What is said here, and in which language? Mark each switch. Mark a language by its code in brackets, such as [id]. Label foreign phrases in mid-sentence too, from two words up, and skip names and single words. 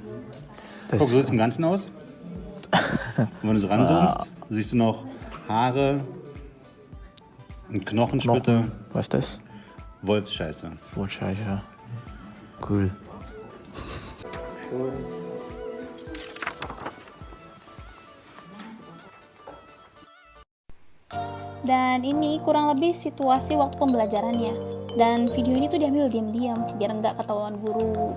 [de] Guck, so sieht es im Ganzen aus. Und wenn du so ranzoomst, siehst du noch Haare und Knochensplitter. Was ist das? Wolfsscheiße. Wolfsscheiße. Cool. [id] Dan ini kurang lebih situasi waktu pembelajarannya. Dan video ini tuh diambil diam-diam biar nggak ketahuan guru.